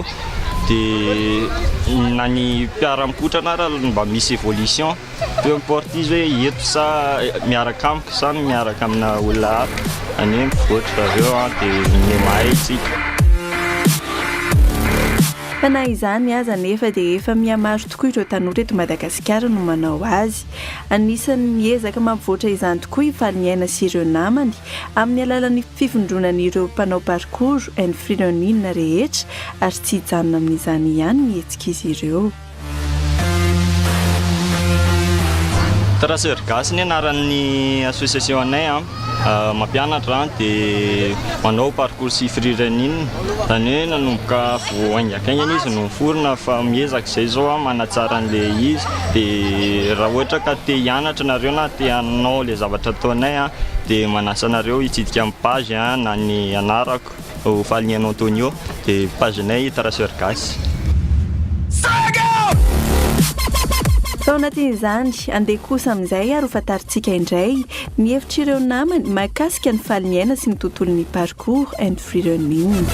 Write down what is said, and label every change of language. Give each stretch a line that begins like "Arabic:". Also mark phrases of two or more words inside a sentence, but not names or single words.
Malagasy: Dia na ny mpiara-mikotrana raha mba misy
French: évolution peu importe
Malagasy: izy hoe eto sa miaraka amiko sa miaraka amina olona hafa any hoe mivoatra zareo dia mahay isika. Fa na izany aza nefa dia efa mihamaro tokoa ireo tanora eto Madagasikara no manao azy. Anisan'ny miezaka mampivoatra izany tokoa i faliniaina sy ireo namany amin'ny alalan'ny fifondronan'ireo mpanao parcours and
English: free running
Malagasy: rehetra ary tsy hijanona amin'izany ihany mihetsika izy ireo. Traceur Gasy ny anaran'ny association anay mampianatra dia manao parcours sy
English: free running
Malagasy: zany hoe nanomboka voaingakaingana izy no forona fa miezaka izay zao manatsara an'ilay izy dia raha ohatra ka te hianatra nareo na te hanao le zavatra ataonay dia manasa anareo hitsidika amin'ny page na ny anarako Faliniaina Antonio dia pagenay Traceur Gasy. Tao anatin'izany andeha kosa amin'izay ary ho fantarintsika indray ny hevitra ireo namany mahakasika ny faliniaina sy ny tontolon'ny parcours and
English: free running.